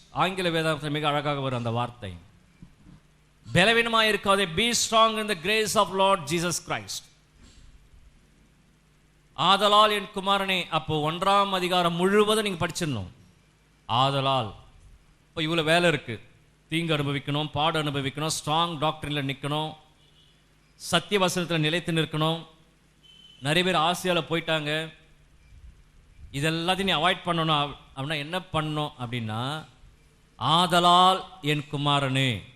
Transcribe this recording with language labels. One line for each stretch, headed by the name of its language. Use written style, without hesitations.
Tamil: ஆங்கில வேதாகமத்தில் மிக அழகாக வரும் அந்த வார்த்தை. பலவீனமாய் இருக்காதே,
English: be strong in the grace of Lord Jesus Christ.
Tamil: ஆதலால் என் குமாரனே, அப்போ 1ஆம் அதிகாரம் முழுவதும் நீங்க படிச்சிடணும். ஆதலால் இப்போ இவ்வளவு வேலை இருக்கு. தீங்கு அனுபவிக்கணும், பாடு அனுபவிக்கணும், ஸ்ட்ராங் டாக்டரின்ல நிற்கணும், சத்திய வசனத்தில் நிலைத்து நிற்கணும். நிறைய பேர் ஆசியாவில் போயிட்டாங்க. இதெல்லாத்தையும் நீ அவாய்ட் பண்ணணும் அப்படின்னா என்ன பண்ணணும் அப்படின்னா, ஆதலால் என் குமாரனே.